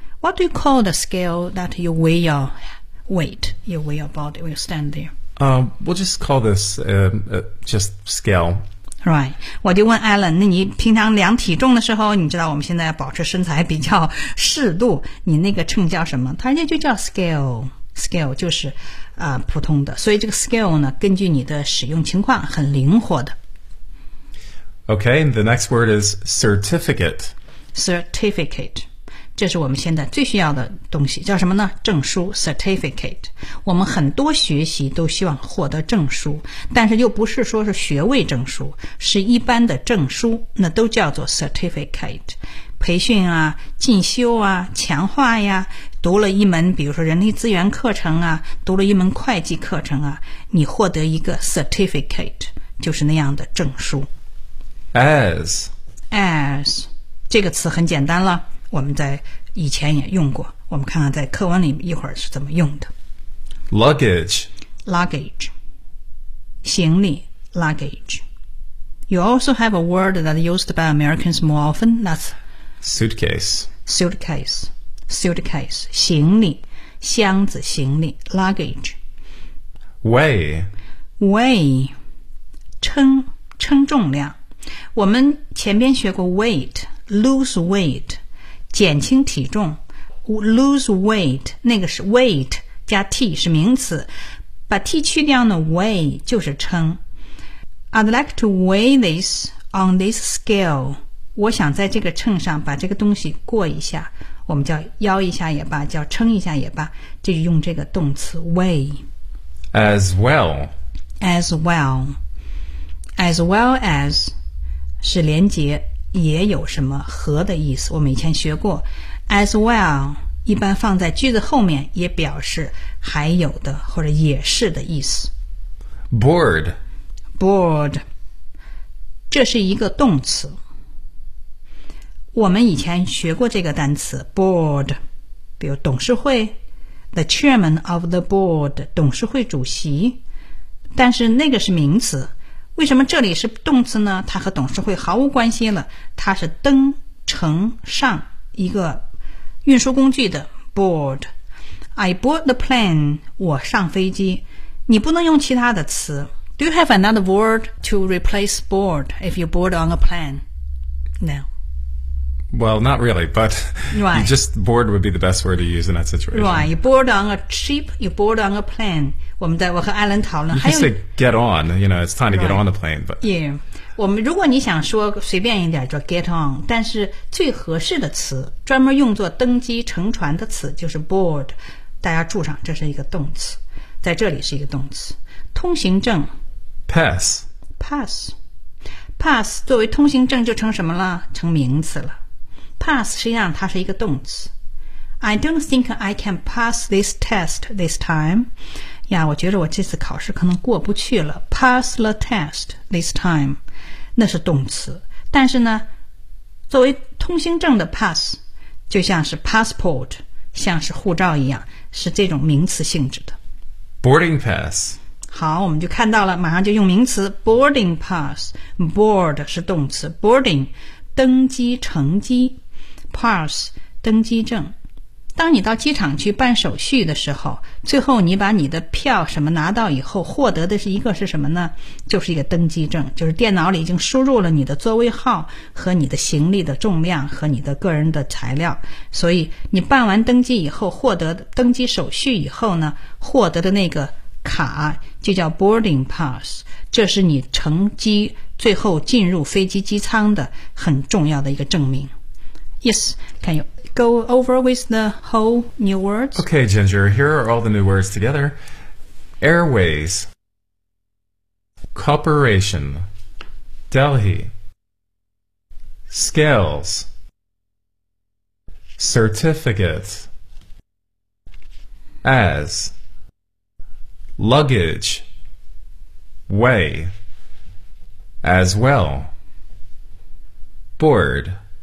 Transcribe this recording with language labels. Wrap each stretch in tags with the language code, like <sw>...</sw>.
<en>What do you call the scale that you weigh your weight, you weigh your body, will stand there? We'll just call this just scale. Right.</en> <zh>我就问 Alan, 那你平常量体重的时候你知道我们现在保持身材比较适度你那个秤叫什么他人家就叫 scale。 Scale 就是普通的所以这个 scale 呢根据你的使用情况很灵活的</zh> <en>Okay, the next word is certificate</en> <zh>Certificate 这是我们现在最需要的东西叫什么呢证书 Certificate 我们很多学习都希望获得证书但是又不是说是学位证书是一般的证书那都叫做 certificate 培训啊进修啊强化呀读了一门比如说人力资源课程啊读了一门会计课程啊你获得一个 certificate 就是那样的证书</zh> <en>As</en> <zh>这个词很简单了我们在以前也用过我们看看在课文里一会儿是怎么用的</zh> <en>Luggage</en> <zh>行李</zh> <en>Luggage You also have a word that is used by Americans more often That's Suitcase</en> <zh>行李箱子行李 luggage</zh> <en>weigh</en> <zh>称重量我们前边学过 weight</zh> <en>lose weight</en> <zh>减轻体重 lose weight 那个是 weight 加 t 是名词把 t 去掉呢 weigh 就是称</zh> <en>I'd like to weigh this on this scale.</en> <zh>我想在这个秤上把这个东西过一下，我们叫腰一下也罢，叫称一下也罢，就用这个动词 weigh.</zh> <en>As well. As well. As well as</en> <zh>是连接也有什么和的意思，我们以前学过 as well 一般放在句子后面，也表示还有的或者也是的意思。</zh> <en>Bored.</en> <zh>Bored. 这是一个动词，我们以前学过这个单词 board， 比如董事会</zh> <en>the chairman of the board，</en> <zh>董事会主席，但是那个是名词，为什么这里是动词呢？它和董事会毫无关系了，它是登乘上一个运输工具的 board。</zh> <en>I board the plane，</en> <zh>我上飞机。你不能用其他的词。</zh> <en>Do you have another word to replace board if you board on a plane? No. Well, not really, but right. Just board would be the best word to use in that situation. Right, you board on a ship, you board on a plane.</en> <zh>我们在我和艾伦讨论，</zh> <en>还有 say get on, you know, it's time to get on the plane, but</en> <zh>yeah, 我们如果你想说随便一点就</zh> <en>get on,</en> <zh>但是最合适的词专门用作登机乘船的词就是 board, 大家注上这是一个动词，在这里是一个动词。通行证</zh> <en>pass</en> <zh>作为通行证就成什么了，成名词了。 pass 实际上它是一个动词。</zh> <en>I don't think I can pass this test this time.</en> <zh>呀，我觉得我这次考试可能过不去了。</zh> <en>Pass the test this time，</en> <zh>那是动词。但是呢，作为通行证的 pass， 就像是 passport， 像是护照一样，是这种名词性质的。</zh> <en>Boarding pass。</en> <zh>好，我们就看到了，马上就用名词 boarding pass。 Board 是动词 ，boarding 登机乘机 ，pass 登机证。当你到机场去办手续的时候，最后你把你的票什么拿到以后，获得的是一个是什么呢？就是一个登机证，就是电脑里已经输入了你的座位号和你的行李的重量和你的个人的材料。所以你办完登机以后，获得登机手续以后呢，获得的那个卡就叫 boarding pass， 这是你乘机最后进入飞机机舱的很重要的一个证明。</zh> <en>Yes, can you? Go over with the whole new words. Okay, Ginger, here are all the new words together. Airways. Corporation. Delhi. Scales. Certificate. As. Luggage. Way. As well. Board.</en>